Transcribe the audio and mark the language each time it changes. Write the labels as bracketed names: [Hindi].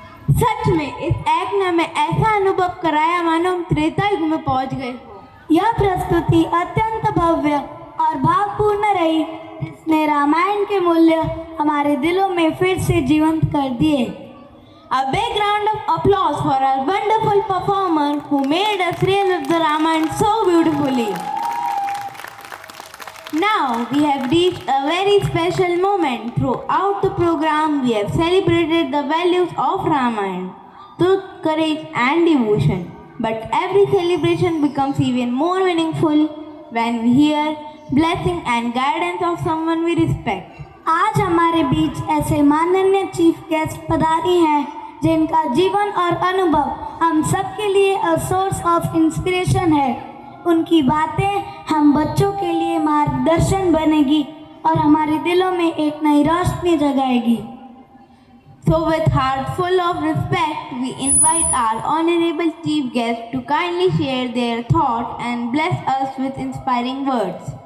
[Hindi] सच में इस एक्ट ने हमें ऐसा अनुभव कराया मानो हम त्रेता युग में पहुंच गए हो। यह प्रस्तुति अत्यंत भव्य और भावपूर्ण रही, जिसने रामायण के मूल्य हमारे दिलों में फिर से जीवंत कर दिए। [English] A big round of applause for our wonderful performer who made us relive the Ramayana so beautifully. Now we have reached a very special moment. Throughout the program, we have celebrated the values of Ramayana, truth, courage, and devotion. But every celebration becomes even more meaningful when we hear blessing and guidance of someone we respect. [Hindi] आज हमारे बीच ऐसे माननीय chief guest पधारी हैं जिनका जीवन और अनुभव हम सबके लिए [English] a source of inspiration [Hindi] है। उनकी बातें हम बच्चों के लिए मार्गदर्शन बनेगी और हमारे दिलों में एक Nai Roshni जगाएगी। [English] So with heart full of respect, we invite our honorable chief guest to kindly share their thought and bless us with inspiring words.